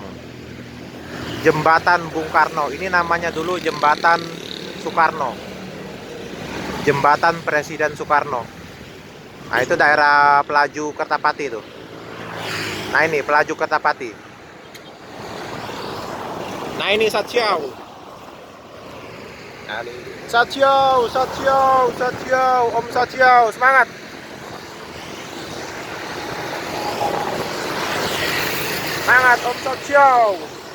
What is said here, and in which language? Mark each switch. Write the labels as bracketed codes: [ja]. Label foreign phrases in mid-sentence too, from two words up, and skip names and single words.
[id] Jembatan Bung Karno. Ini namanya dulu Jembatan Soekarno. Jembatan Presiden Soekarno. Nah, itu daerah Pelaju Kertapati itu. Nah, ini Pelaju Kertapati. Nah, ini Satsiau. Satsiau, Satsiau, Satsiau, Om Satsiau, semangat. Semangat Om Satsiau.